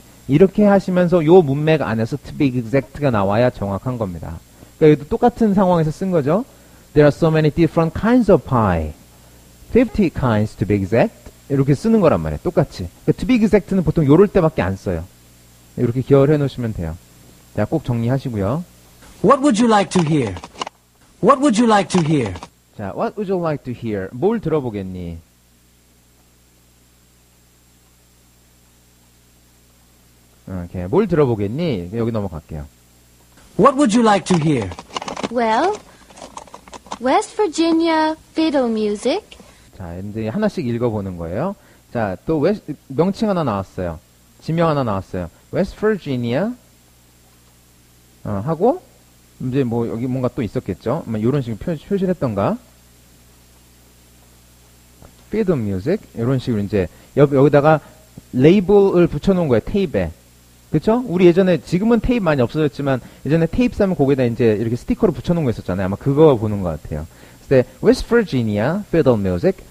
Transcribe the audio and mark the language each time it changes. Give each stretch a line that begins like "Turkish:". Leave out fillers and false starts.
Korean: 이렇게 하시면서 요 문맥 안에서
English: to be exact
Korean: 가 나와야 정확한 겁니다. 그러니까 얘도 똑같은 상황에서 쓴 거죠.
English: There are so many different kinds of pie. 50 kinds to be exact.
Korean: 이렇게 쓰는 거란 말이에요. 똑같이. 그러니까
English: to be exact
Korean: 는 보통 요럴 때밖에 안 써요. 이렇게 기억을 해 놓으시면 돼요. 자, 꼭 정리하시고요.
English: What would you like to hear? What would you like to hear? 자, what would you like to hear?
Korean: 뭘 들어보겠니? 오케이, 뭘 들어보겠니? 여기 넘어갈게요.
English: What would you like to hear? Well, West Virginia fiddle music.
Korean: 자, 이제 하나씩 읽어보는 거예요. 자, 또 명칭 하나 나왔어요. 지명 하나 나왔어요. West Virginia 하고 이제 뭐 여기 뭔가 또 있었겠죠. 이런 식으로 표시를 했던가.
English: fiddle music
Korean: 이런 식으로 이제 여기다가 레이블을 붙여놓은 거예요. 테이프에. 그쵸? 우리 예전에, 지금은 테이프 많이 없어졌지만, 예전에 테이프 사면 거기다 이제 이렇게 스티커로 붙여놓은 거 있었잖아요. 아마 그거 보는 것 같아요.
English: 그래서, West Virginia, fiddle music.